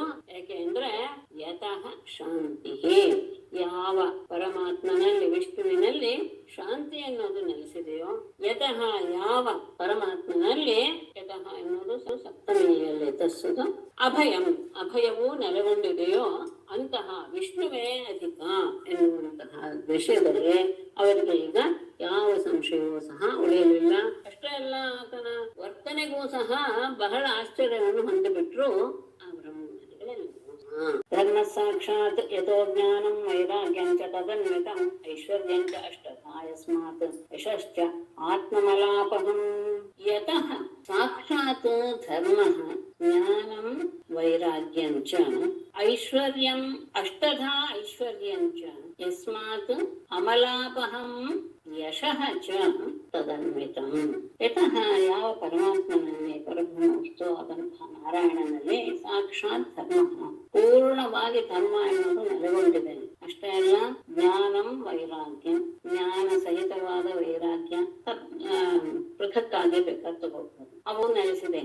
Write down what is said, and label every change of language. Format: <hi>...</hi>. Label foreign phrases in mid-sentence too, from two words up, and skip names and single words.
<kn>ಯಾಕೆ ಅಂದ್ರೆ</kn> <sa>ಯತಃ ಶಾಂತಿ,</sa> <kn>ಯಾವ ಪರಮಾತ್ಮನಲ್ಲಿ ವಿಷ್ಣುವಿನಲ್ಲಿ ಶಾಂತಿ ಅನ್ನೋದು ನೆಲೆಸಿದೆಯೋ ಯತಃ ಯಾವ ಪರಮಾತ್ಮನಲ್ಲಿ ಯತಃ ಎನ್ನುವುದು ಸಪ್ತಮಿಯಲ್ಲಿ ತಸ್ಸುದು ಅಭಯಂ ಅಭಯವೂ ನೆಲೆಗೊಂಡಿದೆಯೋ ಅಂತಹ ವಿಷ್ಣುವೇ ಅಧಿಕ ಎನ್ನುವಂತಹ ವಿಷಯದಲ್ಲಿ ಅವರಿಗೆ ಈಗ ಯಾವ ಸಂಶಯವೂ ಸಹ ಉಳಿಯಲಿಲ್ಲ. ಅಷ್ಟೇ ಅಲ್ಲ, ಆತನ ವರ್ತನೆಗೂ ಸಹ ಬಹಳ ಆಶ್ಚರ್ಯವನ್ನು ಹೊಂದಿಬಿಟ್ರು ಆ ಬ್ರಹ್ಮಜ್ಞಾನಿಗಳೆಲ್ಲ.</kn> <sa>ಧರ್ಮ ಸಾಕ್ಷಾತ್ ಯಥೋ ಜ್ಞಾನಂ ವೈರಾಗ್ಯಂ ಚ ತದನ್ವಿತಂ ಐಶ್ವರ್ಯಂ ಚ ಅಷ್ಟಧಾ ಯಸ್ಮಾತ್ ಯಶಶ್ಚ ಆತ್ಮಮಲಾಪಹಂ. ಯತಃ ಸಾಕ್ಷಾತ್ ಧರ್ಮಃ ಜ್ಞಾನಂ ವೈರಾಗ್ಯಂ ಚ ಐಶ್ವರ್ಯಂ ಅಷ್ಟಧಾ ಐಶ್ವರ್ಯಂ ಚ ಯಸ್ಮಾತ್ ಅಮಲಾಪಹಂ ಯಶಃ ಚ ತದನ್ವಿತಂ.</sa> <kn>ಯತಃ ಯಾವ ಪರಮಾತ್ಮನಲ್ಲಿ ಪರಬ್ರಹ್ಮವಸ್ತು ಆದಂತಹ ನಾರಾಯಣನಲ್ಲಿ ಸಾಕ್ಷಾತ್ ಧರ್ಮ ಪೂರ್ಣವಾಗಿ ಧರ್ಮ ಎನ್ನುವುದು ನೆಲೆಗೊಂಡಿದೆ. ಅಷ್ಟೇ ಅಲ್ಲ,</kn> <sa>ಜ್ಞಾನಂ ವೈರಾಗ್ಯಂ</sa> <kn>ಜ್ಞಾನ ಸಹಿತವಾದ ವೈರಾಗ್ಯ ಪೃಥಕ್ಕಾಗಿ ಬೇಕಾದ ತಗೋಬಹುದು, ಅವು ನೆಲೆಸಿದೆ.</kn>